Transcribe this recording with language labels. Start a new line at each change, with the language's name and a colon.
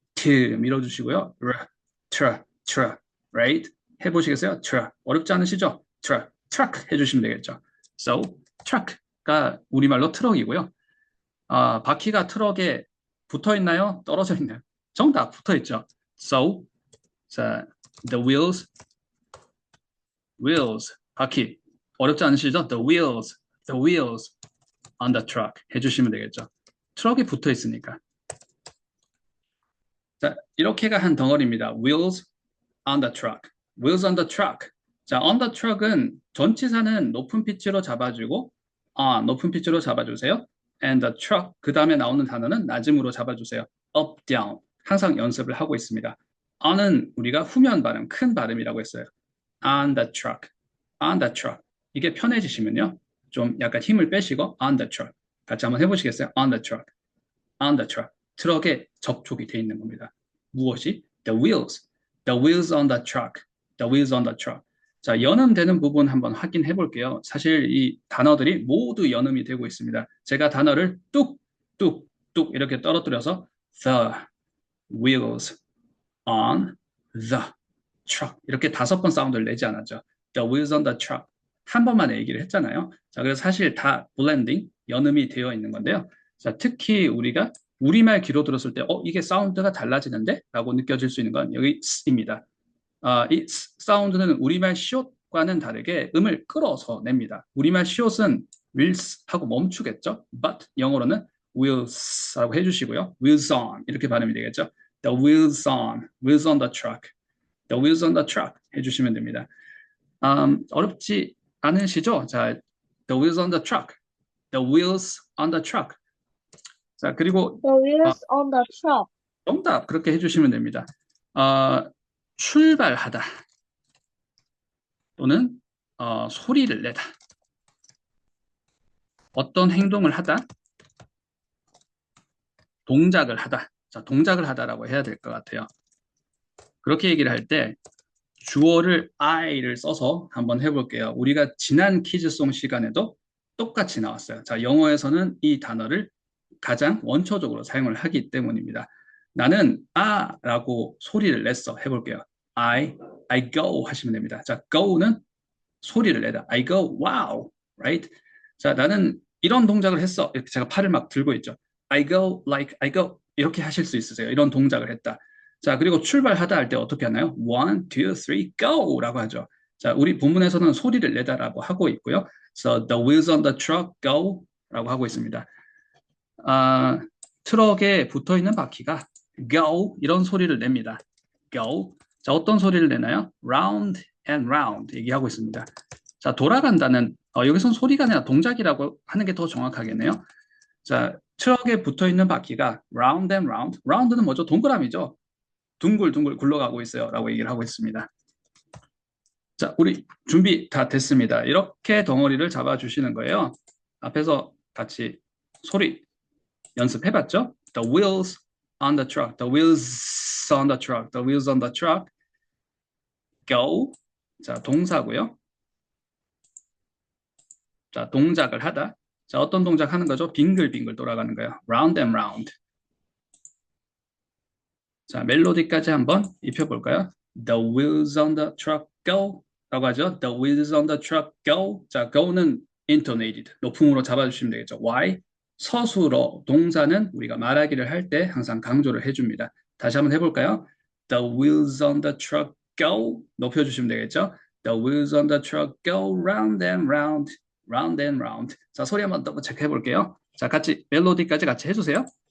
Korean: 트 밀어주시고요. 트라, right? 해보시겠어요? 트라. 어렵지 않으시죠? 트럭 해주시면 되겠죠. So, truck가 우리말로 트럭이고요. 바퀴가 트럭에 붙어 있나요? 떨어져 있나요? 정답 붙어 있죠.
English: So, 자, the wheels, 바퀴.
Korean: 어렵지 않으시죠?
English: the wheels on the truck
Korean: 해주시면 되겠죠. 트럭이 붙어 있으니까. 자, 이렇게가 한 덩어리입니다.
English: wheels on the truck. wheels on the truck.
Korean: 자,
English: on the truck
Korean: 은 전치사는 높은 피치로 잡아주고, 높은 피치로 잡아주세요.
English: and the truck,
Korean: 그 다음에 나오는 단어는 낮음으로 잡아주세요.
English: up, down.
Korean: 항상 연습을 하고 있습니다. on은 우리가 후면 발음, 큰 발음이라고 했어요.
English: on the truck, on the truck.
Korean: 이게 편해지시면요. 좀 약간 힘을 빼시고
English: on the truck.
Korean: 같이 한번 해보시겠어요?
English: on the truck, on the truck.
Korean: 트럭에 접촉이 돼 있는 겁니다. 무엇이?
English: the wheels on the truck, the wheels on the truck.
Korean: 자, 연음되는 부분 한번 확인해 볼게요. 사실 이 단어들이 모두 연음이 되고 있습니다. 제가 단어를 뚝 이렇게 떨어뜨려서
English: the wheels on the truck
Korean: 이렇게 5번 사운드를 내지 않았죠.
English: The wheels on the truck
Korean: 한 번만 얘기를 했잖아요. 자, 그래서 사실 다 블렌딩, 연음이 되어 있는 건데요. 자, 특히 우리가 우리말 귀로 들었을 때, 이게 사운드가 달라지는데? 라고 느껴질 수 있는 건 여기 s입니다. 이 사운드는 우리말 시옷과는 다르게 음을 끌어서 냅니다. 우리말 시옷은 wills 하고 멈추겠죠? But 영어로는 wheels 라고 해주시고요. wheels on 이렇게 발음이 되겠죠?
English: The wheels on the truck, the wheels on the truck
Korean: 해주시면 됩니다. 어렵지 않으시죠?
English: 자, the wheels on the truck, the wheels on the truck.
Korean: 자, 그리고
English: The wheels on the truck.
Korean: 정답 그렇게 해주시면 됩니다. 출발하다 또는 소리를 내다. 어떤 행동을 하다, 동작을 하다. 자, 동작을 하다라고 해야 될 것 같아요. 그렇게 얘기를 할 때 주어를 I를 써서 한번 해볼게요. 우리가 지난 퀴즈송 시간에도 똑같이 나왔어요. 자, 영어에서는 이 단어를 가장 원초적으로 사용을 하기 때문입니다. 나는 라고 소리를 냈어. 해볼게요.
English: I go
Korean: 하시면 됩니다.
English: 자,
Korean: go는 소리를 내다.
English: I go, wow, right?
Korean: 자, 나는 이런 동작을 했어. 이렇게 제가 팔을 막 들고 있죠.
English: I go, like, I go.
Korean: 이렇게 하실 수 있으세요. 이런 동작을 했다. 자, 그리고 출발하다 할 때 어떻게 하나요?
English: One, two, three, go!
Korean: 라고 하죠. 자, 우리 본문에서는 소리를 내다라고 하고 있고요.
English: So, the wheels on the truck go!
Korean: 라고 하고 있습니다. 트럭에 붙어 있는 바퀴가 go! 이런 소리를 냅니다. go! 자, 어떤 소리를 내나요?
English: round and round
Korean: 얘기하고 있습니다. 자, 돌아간다는, 여기선 소리가 아니라 동작이라고 하는 게 더 정확하겠네요. 자, 트럭에 붙어 있는 바퀴가
English: round and round.
Korean: round는 뭐죠? 동그라미죠. 둥글둥글 굴러가고 있어요. 라고 얘기를 하고 있습니다. 자, 우리 준비 다 됐습니다. 이렇게 덩어리를 잡아주시는 거예요. 앞에서 같이 소리 연습해봤죠?
English: The wheels on the truck, the wheels on the truck, the wheels on the truck.
Korean: Go. 자, 동사고요. 자, 동작을 하다. 자, 어떤 동작 하는 거죠? 빙글빙글 돌아가는 거예요.
English: Round and round.
Korean: 자, 멜로디까지 한번 입혀볼까요?
English: The wheels on the truck go
Korean: 라고 하죠.
English: The wheels on the truck go.
Korean: 자, go는 intonated. 높음으로 잡아주시면 되겠죠.
English: Why?
Korean: 서술어, 동사는 우리가 말하기를 할 때 항상 강조를 해줍니다. 다시 한번 해볼까요?
English: The wheels on the truck go.
Korean: 높여주시면 되겠죠.
English: The wheels on the truck go round and round, round and round.
Korean: 자, 소리 한번 더블 체크해볼게요. 자, 같이 멜로디까지 같이 해주세요.